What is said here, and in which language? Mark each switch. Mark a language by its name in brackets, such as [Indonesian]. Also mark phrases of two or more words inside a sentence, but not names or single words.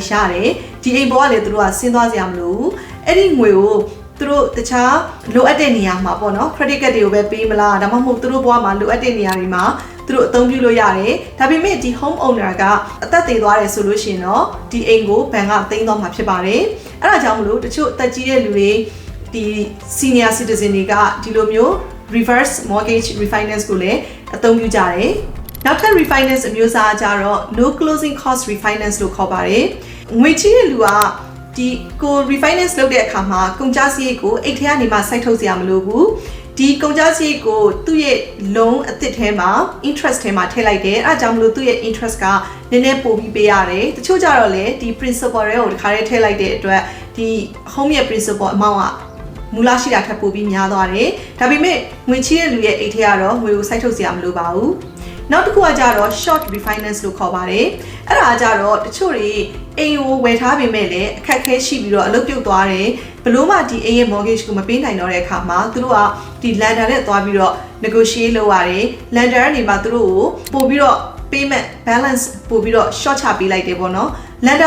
[Burmese] ရှာတယ်ဒီအိမ်ပေါ်ကလေသူတို့ကဆင်းသွားစရာမလိုဘူးအဲ့ဒီငွေကိုသူတို့တခြားလိုအပ်တဲ့နေရာမှာပေါ့နော် [English] credit card [Burmese] တွေကိုပဲပေးမလားဒါမှမဟုတ်သူတို့ဘဝမှာလိုအပ်တဲ့နေရာတွေမှာသူတို့အသုံးပြုလို့ရတယ်ဒါပေမဲ့ဒီ [English] home owner [Burmese] ကအသက်သေသွားတယ်ဆိုလို့ရှိရင်တော့ဒီအိမ်ကိုဘဏ်ကသိမ်းသွားမှာဖြစ်ပါတယ်အဲ့ဒါကြောင့်မလို့တချို့အသက်ကြီးတဲ့လူတွေဒီ [English] senior citizen [Burmese] တွေကဒီလိုမျိုး [English] reverse mortgage refinance [Burmese] ကိုလည်းအသုံးပြုကြတယ် နောက်ထပ် refinance အမျိုးအစားကြတော့ [English] no closing cost refinance [Burmese] လို့ခေါ်ပါတယ်ငွေချေးတဲ့လူကဒီကို refinance လုပ်တဲ့အခါမှာကုန်ကျစရိတ်ကိုအိတ်ထဲကနေမှစိုက်ထုတ်စရာမလိုဘူးဒီကုန်ကျစရိတ်ကိုသူ့ရဲ့ loan အသစ်ထဲမှာ interest ထဲမှာထည့်လိုက်တယ်အဲဒါကြောင့်မလို့သူ့ရဲ့ interest ကနည်းနည်းပိုပြီးပေးရတယ်တချို့ကြတော့လေဒီ principal တွေကိုတစ်ခါတည်းထည့်လိုက်တဲ့အတွက်ဒီ home ရဲ့ principal amount ကမူလရှိတာထပ်ပိုပြီးများသွားတယ်ဒါပေမဲ့ငွေချေးတဲ့လူရဲ့အိတ်ထဲကတော့ငွေကိုစိုက်ထုတ်စရာမလိုပါဘူးနောက်တစ်ခုကကြတော့ [English] short refinance [Burmese] လို့ခေါ်ပါတယ်အဲ့ဒါကြတော့တချို့တွေအိမ်ကိုဝယ်ထားပေမဲ့လည်းအခက်အခဲရှိပြီးတော့အလုပ်ပြုတ်သွား တယ်ဘလို့မှဒီအိမ်ရဲ့ mortgage ကိုမပေးနိုင်တော့တဲ့အခါမှာသူတို့ကဒီ lender နဲ့သွားပြီးတော့ negotiate လုပ်ရတယ် lender ကနေမှသူတို့ကိုပို့ပြီးတော့ [English] payment balance [Burmese] ပို့ပြီးတော့ short ချပေးလိုက်တယ်ပေါ့နော် lender ဘ